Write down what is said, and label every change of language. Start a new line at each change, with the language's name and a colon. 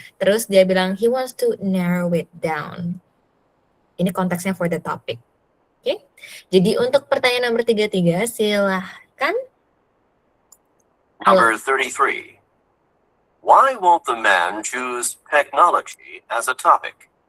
Indonesian: Terus dia bilang
English: he wants to narrow it down.
Indonesian: Ini konteksnya
English: for the topic.
Indonesian: Oke. Jadi untuk pertanyaan nomor 33, silahkan.
English: Number 33. Why won't the man choose technology as a topic?